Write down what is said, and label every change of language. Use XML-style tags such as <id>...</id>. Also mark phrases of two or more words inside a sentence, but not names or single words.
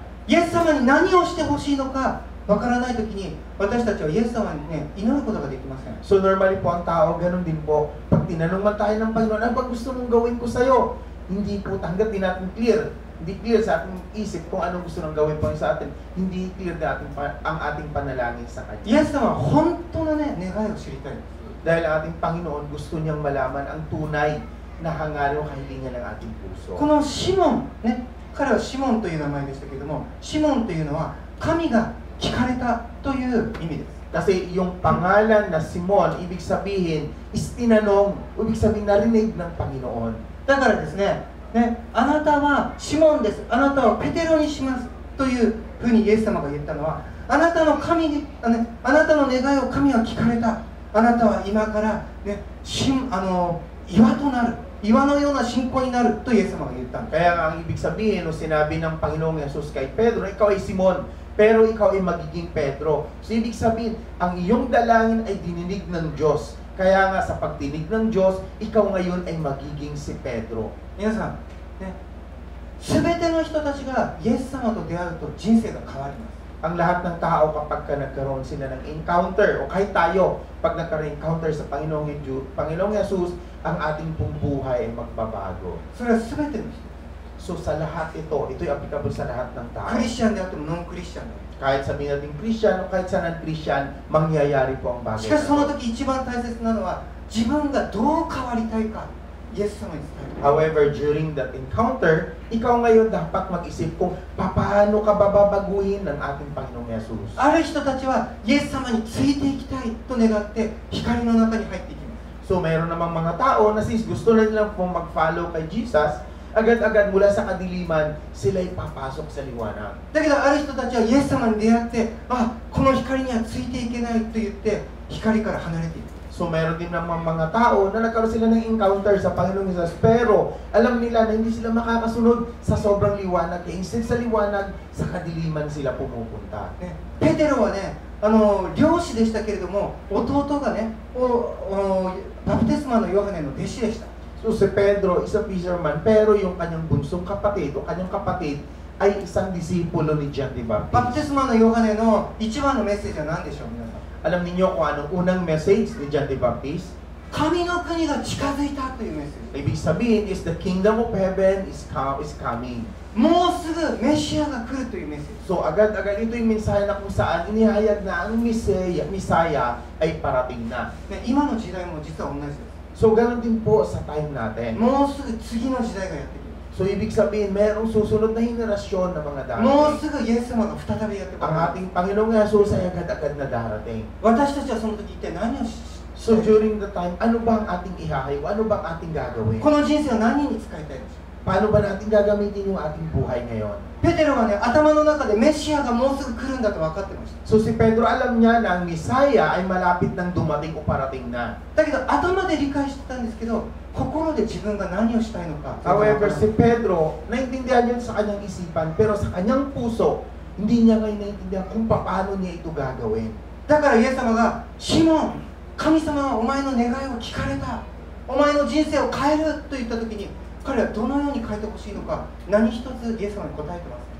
<ja>イエス様に何をしてほしいのか分からないときに、私たちはイエス様にね、祈ることができません。</ja> <tl>So normally po ang tao, ganun din po. Pag tinanong man tayo ng Panginoon, ano ba gusto mong gawin ko sa iyo? Hindi po, hanggat di natin clear, hindi clear sa ating isip kung anong gusto nang gawin po sa atin, hindi clear na ang ating panalangin sa Kanya.</tl> <ja>イエス様は本当のね、願いを知りたいんです。</ja> <tl>Dahil ang ating Panginoon gusto niyang malaman ang tunay na hangarin o kahilingan ng ating puso.</tl> <ja>このシモン、ね、彼はシモンという名前でしたけれども、シモンというのは神が聞かれたという意味です。</ja> <tl>Kasi yung pangalan na Simon, ibig sabihin, is tinanong, ibig sabihin narinig ng Panginoon.</tl> <ja>だからですね、あなたはシモンです、あなたはペテロにしますというふうにイエス様が言ったのは、あなたの願いを神は聞かれた、あなたは今から、ね、岩となる、岩のような信仰になるとイエス様が言ったんです。</ja> <tl>Kaya nga ang ibig sabihin, no, sinabi ng Panginoong Jesus kay Pedro, ikaw ay Simon, pero ikaw ay magiging Pedro. So ibig sabihin, ang iyong dalangin ay dininig ng Diyos. Kaya nga sa pagdinig ng Diyos, ikaw ngayon ay magiging si Pedro.</tl> <ja>皆さん、ね、全ての人たちがイエス様と出会うと人生が変わります。</ja> <tl>Ang lahat ng tao kapag nagkaroon sila ng encounter, o kahit tayo, pag nagkaroon ng encounter sa Panginoong Jesus, ang ating pong buhay ay magbabago.</tl> <ja>それは全ての人、</ja> <tl>So sa lahat ito'y applicable sa lahat ng tao.</tl> <ja>クリスチャンであってもノンクリスチャンであっても。</ja> <tl>Kahit sabihin natin Christian o kahit sa non-Christian, mangyayari po ang bagay.</tl> <ja>しかしその時一番大切なのは自分がどう変わりたいかイエス様に伝える。</ja> <en>However, during that encounter,</en> <tl>ikaw ngayon dapat mag-isip kung paano ka babaguhin ng ating Panginoong Jesus.</tl> <ja>ある人たちはイエス様についていきたいと願って光の中に入っていきます。</ja> <tl>So mayroon namang mga tao na since gusto na nilang pong mag-follow kay Jesus, agad-agad mula sa kadiliman, sila'y papasok sa liwanag.</tl> <ja>だけどある人たちはイエス様に出会って、この光にはついていけないと言って光から離れていく。</ja> <tl>So meron din namang mga tao na nagkaroon sila ng encounter sa Panginoong Jesus, pero alam nila na hindi sila makakasunod sa sobrang liwanag. Kaya instead sa liwanag, sa kadiliman sila pumupunta.</tl> <ja>ね、ペテロはね、漁師でしたけれども、弟がね、バプテスマのヨハネの弟子でした。</ja> <tl>So si Pedro, isang fisherman, pero yung kanyang bunsong kapatid o kanyang kapatid ay isang disipulo ni John the</tl> <ja>バプ</ja> <tl>Baptist.</tl> <ja>テスマのヨハネの一番のメッセージは何でしょう、皆さん。</ja> <tl>Alam ninyo kung anong unang message ni John the Baptist?</tl> <ja>神の国が近づいたというメッセージ。</ja> <tl>Ibig sabihin</tl> <en>is the kingdom of heaven is coming.</en> <ja>もうすぐメシアが来るというメッセージ。</ja> <tl>So agad-agad ito yung mensahe na kung saan inihayag na ang Misaya ay parating na.</tl> <ja>ね、今の時代も実は同じです。</ja> <tl>So ganun din po sa time natin.</tl> <ja>もうすぐ次の時代がやってくる。</ja> <tl>So ibig sabihin, merong susunod na henerasyon na mga</tl> <ja>もう</ja> <tl>darating.</tl> <ja>すぐイエス様が再びやってくる。</ja> <tl>Ang ating Panginoong Jesus ay agad-agad na darating.</tl> <ja>私たちはその時一体何をし</ja> <en>So during the time,</en> <tl>ano ba ang ating ihahayo? Ano ba ang ating gagawin?</tl> <ja>この人生を何に使いたいでしょう。</ja> <tl>Paano ba natin gagamitin yung ating buhay ngayon?</tl> <ja>ペテロはね、頭の中でメシアがもうすぐ来るんだと分かってました。</ja> <tl>So si Pedro alam niya na ang Misaya ay malapit nang dumating o parating na.</tl> <ja>だけど頭で理解してたんですけど、心で自分が何をしたいのか。</ja> <tl>However, si Pedro, naintindihan yun sa kanyang isipan, pero sa kanyang puso, hindi niya ngayon naintindihan kung paano niya ito gagawin.</tl> <ja>だからイエス様がシモン、神様はお前の願いを聞かれた、お前の人生を変えると言った時に彼はどのように変えてほしいのか、何一つイエス様に答えてます。</ja>